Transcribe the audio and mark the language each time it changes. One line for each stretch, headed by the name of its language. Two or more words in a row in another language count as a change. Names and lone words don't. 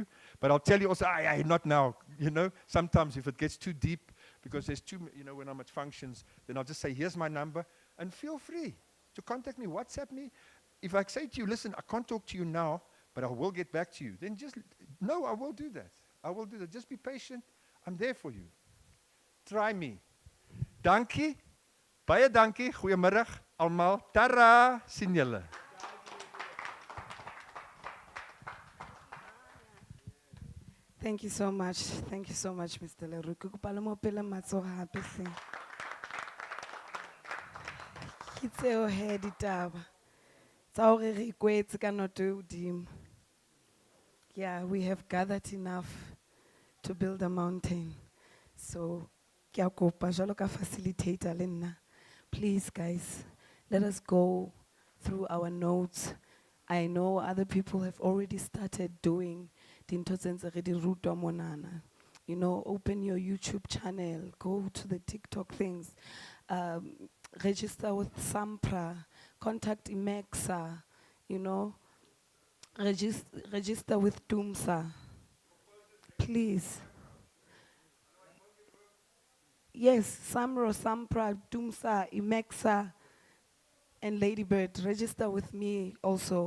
English: But I'll tell you also, not now. You know, sometimes if it gets too deep, because there's when I'm at functions, then I'll just say, here's my number, and feel free to contact me, WhatsApp me. If I say to you, listen, I can't talk to you now, but I will get back to you, then just, no, I will do that. I will do that. Just be patient. I'm there for you. Try me.
Afrikaans: Dankie. Baie dankie. Goeiemiddag almal. Tara. Sien julle.
English: Thank you so much. Thank you so much, Mr. Leroux.
Southern Sotho: Ke kopa le mo pele matsoho hape se. Ke tseo he ditaba Tsa hore re ikwetse ka noto e hodimo.
English: Yeah, we have gathered enough to build a mountain. So,
Southern Sotho: ke a kopa jwalo ka facilitator le nna.
English: Please, guys, let us go through our notes. I know other people have already started doing
Southern Sotho: dintho tse ntse re di rutwa monana.
English: You know, open your YouTube channel, go to the TikTok things, register with Sampra, contact Imexa, you know, register with Tumsa. Please. Yes, Samro, Sampra, Tumsa, Imexa, and Ladybird, register with me also.